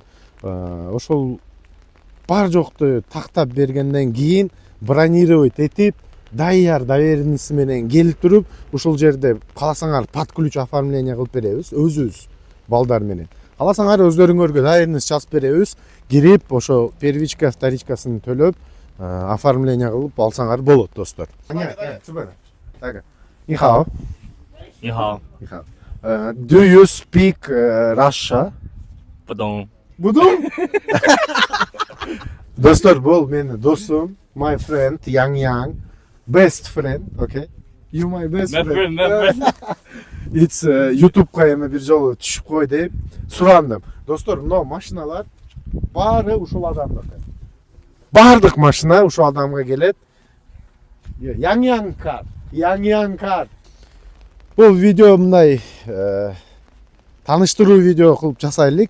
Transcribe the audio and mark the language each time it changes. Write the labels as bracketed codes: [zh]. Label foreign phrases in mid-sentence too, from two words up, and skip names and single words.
[ky] Ошол бар жокту тактап бергенден кийин бронировать этип, даяр доверенности менен келип туруп, ушул жерде кааласаңар [ru] под ключ оформление [ky] кылып беребиз, өзүбүз балдар менен. Кааласаңар өздөрүңөргө доверенность жазып беребиз. Кирип, ошо первичка, вторичкасын төлөп, оформление кылып алсаңар болот, достор. Нихао. Нихао. [en] Do you speak Russia? Будом. [ky] Будум? Достор, бул менин досум, [en] my friend, Yang, best friend, okay? You my best friend. It's [ky] YouTube'га эми бир жолу түшүп кой деп сурандым. Достор, мына машиналар баары ушул адамдыкы. Бардык машина ушул адамга келет. Yang кар. Бул видео мындай таныштыруу видео кылып жасайлык.